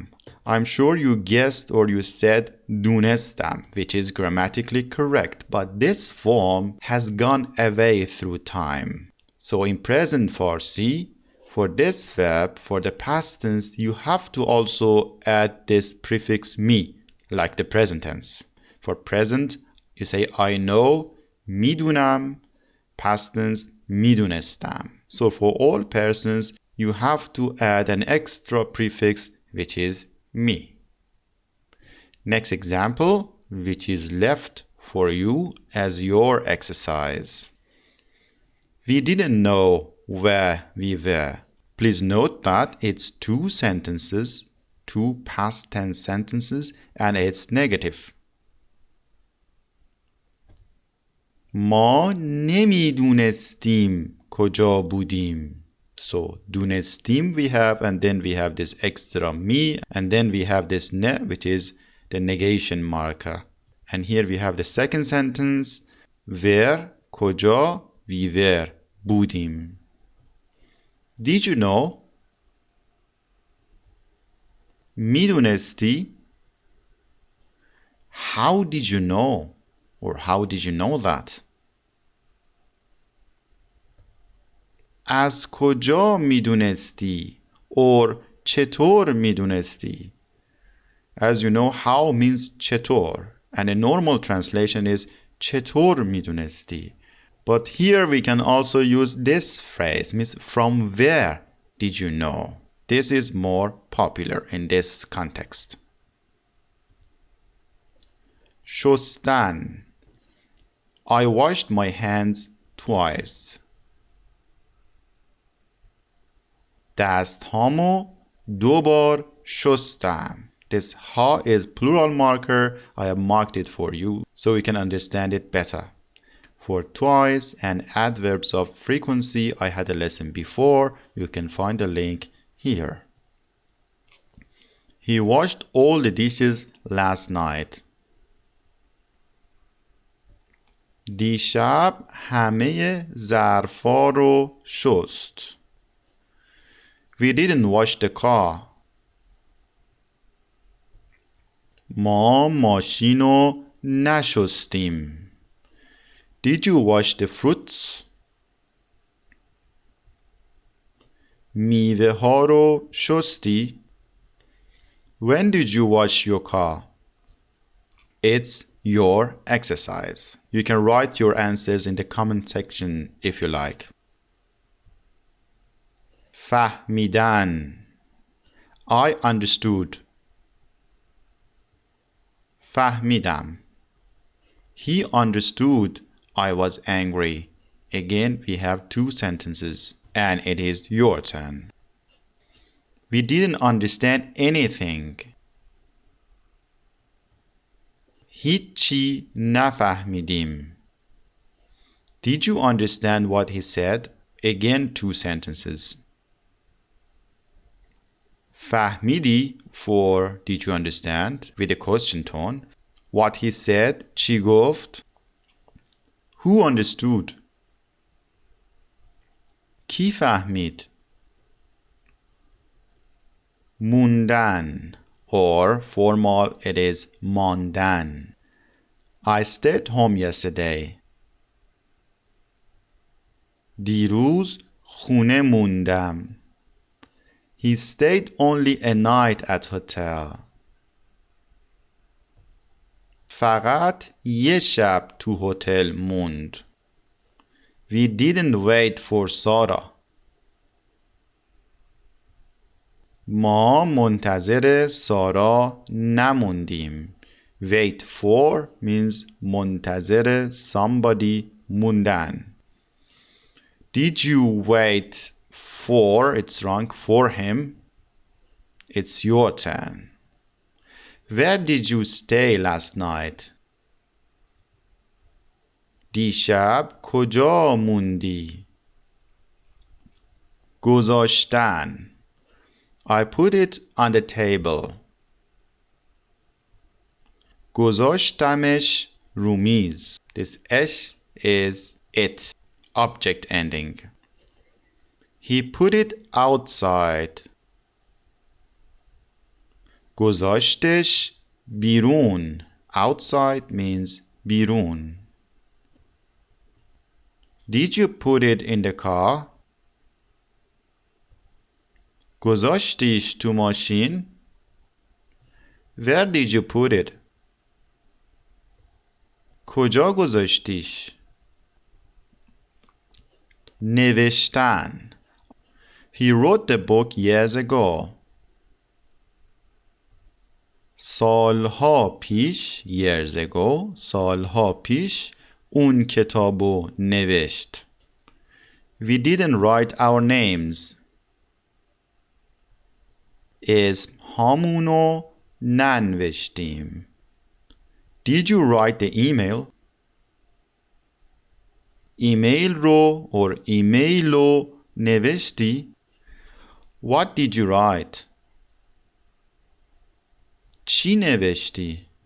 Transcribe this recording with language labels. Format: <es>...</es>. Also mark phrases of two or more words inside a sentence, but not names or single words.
<en>I'm sure you guessed or you said دونستم, which is grammatically correct, but this form has gone away through time. So in present Farsi, for this verb, for the past tense, you have to also add this prefix mi, like the present tense. For present, you say I know,</en> <fa>میدونم,</fa> <en>past tense,</en> <fa>میدونستم.</fa> <en>So for all persons, you have to add an extra prefix, which is mi. Next example, which is left for you as your exercise. We didn't know where we were. Please note that it's two sentences, two past tense sentences, and it's negative.</en> <fa>ما نمیدونستیم کجا بودیم.</fa> <en>So دونستیم we have, and then we have this extra mi, and then we have this ne, which is the negation marker. And here we have the second sentence, where کجا we were بودیم. Did you know? میدونستی? How did you know? Or how did you know that?</en> <fa>از کجا میدونستی؟ Or چطور میدونستی?</fa> <en>As you know, how means چطور, and a normal translation is</en> <fa>چطور میدونستی.</fa> <en>But here we can also use this phrase, means from where did you know? This is more popular in this context.</en> <fa>شستن.</fa> <en>I washed my hands twice.</en> <fa>دستهامو 2 بار شستم.</fa> <en>This ha is plural marker. I have marked it for you so you can understand it better. For twice and adverbs of frequency, I had a lesson before. You can find the link here. He washed all the dishes last night.</en> <fa>دیشب همه ظرفا رو شست.</fa> <en>We didn't wash the car.</en> <fa>ما ماشین رو نشستیم.</fa> <en>Did you wash the fruits?</en> <fa>میوه ها رو شستی.</fa> <en>When did you wash your car? It's your exercise. You can write your answers in the comment section if you like.</en> <fa>فهمیدن.</fa> <en>I understood. فهمیدم. He understood I was angry. Again, we have two sentences, and it is your turn. We didn't understand anything.</en> <fa>هیچی نفهمیدیم.</fa> <en>Did you understand what he said? Again, two sentences. فهمیدی for did you understand with a question tone. What he said,</en> <fa>چی گفت.</fa> <en>Who understood?</en> <fa>کی فهمید؟ موندن</fa> <en>or formal it is</en> <fa>ماندن.</fa> <en>I stayed home yesterday.</en> <fa>دیروز خونه موندم.</fa> <en>He stayed only a night at hotel.</en> <fa>فقط یه شب تو هتل موند.</fa> <en>We didn't wait for Sarah.</en> <fa>ما منتظر سارا نموندیم.</fa> <en>Wait for means منتظر somebody موندن. Did you wait for, it's wrong, for him? It's your turn. Where did you stay last night?</en> <fa>دیشب کجا موندی؟ گذاشتن.</fa> <en>I put it on the table.</en> <fa>گذاشتمش رو میز.</fa> <en>This اش is it, object ending. He put it outside.</en> <fa>گذاشتش بیرون.</fa> <en>Outside means بیرون. Did you put it in the car?</en> <fa>گذاشتیش تو ماشین؟</fa> <en>Where did you put it?</en> <fa>کجا گذاشتیش؟ نوشتن.</fa> <en>He wrote the book years ago.</en> <fa>سالها پیش</fa> <en>years ago</en> <fa>سالها پیش اون کتابو نوشت.</fa> <en>We didn't write our names.</en> <fa>اسم هامونو ننوشتیم.</fa> <en>Did you write the email?</en> <fa>ایمیل رو or ایمیلو نوشتی؟</fa> <en>What did you write?</en> <fa>چی نوشتی؟</fa>